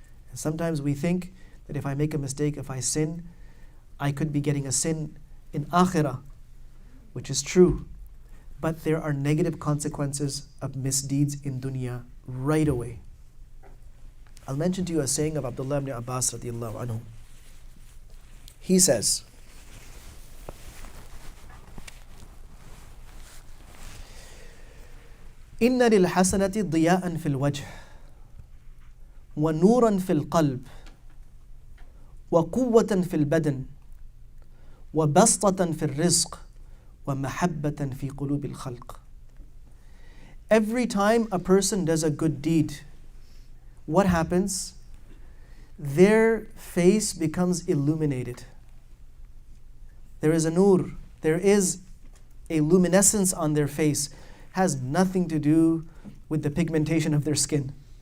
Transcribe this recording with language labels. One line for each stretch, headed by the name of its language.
English: And sometimes we think that if I make a mistake, if I sin, I could be getting a sin in Akhirah, which is true. But there are negative consequences of misdeeds in dunya right away. I'll mention to you a saying of Abdullah ibn Abbas radiallahu anhu. He says,
Arabic: إن للحسنة ضياء في الوجه ونورا في القلب وقوة في البدن وبسطة في الرزق ومحبة في قلوب الخلق.
English: Every time a person does a good deed, what happens? Their face becomes illuminated. There is a nur, there is a luminescence on their face. Has nothing to do with the pigmentation of their skin.